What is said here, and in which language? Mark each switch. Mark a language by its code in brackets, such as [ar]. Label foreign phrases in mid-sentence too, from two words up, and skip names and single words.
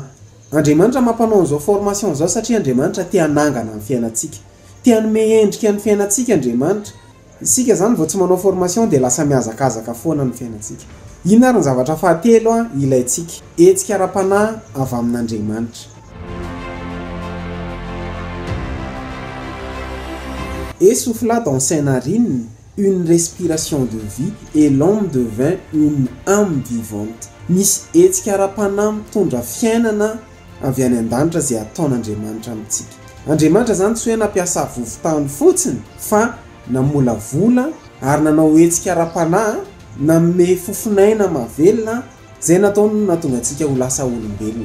[mg] Andriamanitra mampanao an'izao formation zao satria Andriamanitra tia hanangana ny fiainantsika, tia hanome endrika ny fiainantsika Andriamanitra. Isika zany vao tsy manao formation dia lasa miazakazaka foana ny fiainantsika. Ino ary ny zavatra fahatelo a ilayntsika? Hetsika ara-panahy avy amin'Andriamanitra. [fr] Et souffla dans ses narines une respiration de vie et l'homme devint une âme vivante. [mg] Misy hetsika ara-panahy mitondra fiainana avy any an-danitra zay ataon'Andriamanitra amintsika. Andriamanitra zany tsy hoe nampiasa vovotany fotsiny fa namolavola ary nanao hetsika ara-panahy, nanome fofinaina mavelona zay nataony nahatonga antsika ho lasa olombelona.